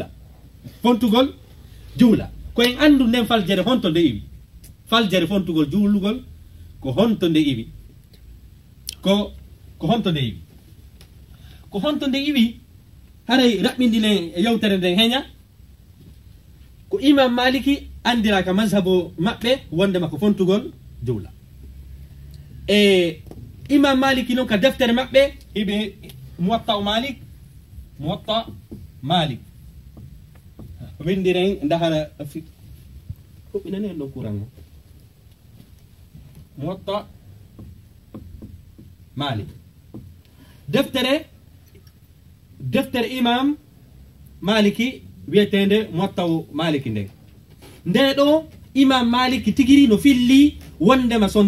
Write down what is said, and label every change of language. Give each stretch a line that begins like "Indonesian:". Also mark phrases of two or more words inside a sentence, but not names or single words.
Fula: juula ko en andu nden faljere honto nde iwi faljere fontugol juulugol ko honto nde iwi ko honto nde iwi ko honto nde iwi haray raɓɓindine e yewtere nden heña ko imam maliki andiraka mazhabu maɓɓe wondema ko fontugol juula imam maliki noon ka deftere maɓɓe hiɓe muwatta malik muwatta malik windiren dahara huɓɓinani en ɗo courant o muwatta malik deftere imam maliki wiyetende muwattaw maliki nde ɗo imam maliki tigiri no filli wondema son